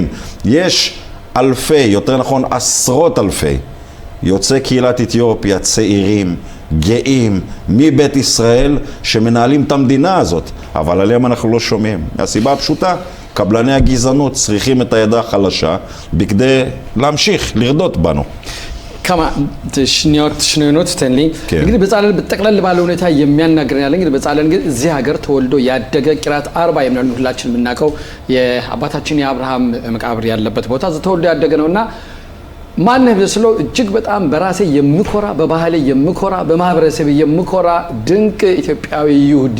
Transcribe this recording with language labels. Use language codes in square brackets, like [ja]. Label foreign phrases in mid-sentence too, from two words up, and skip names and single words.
[he] יש אלפי, יותר נכון עשרות אלפי יוצאי קהילת אתיופיה, צעירים, גאים, מבית ישראל שמנהלים את המדינה הזאת, אבל עליהם אנחנו לא שומעים. מהסיבה הפשוטה, קבלני הגזענות צריכים את הידה החלשה בכדי להמשיך לרדות בנו. כמה שניות תן לי. [am] እንግዲህ በጻለል በተቀለል ባለ ሁኔታ የሚያናግረን ያለ እንግዲህ በጻለል እዚህ ሀገር ተወልዶ ያደገ ቂራት 40 የሚሆን ሁላችን የምናውቀው የአባታችን የአብርሃም መቃብር ያለበት ቦታ ተወልዶ ያደገ ነውና ማንህ ብስለው እጅግ በጣም በራሴ የምኮራ በባህሌ የምኮራ በማህበረሰብ የምኮራ ድንቅ ኢትዮጵያዊ ይሁዲ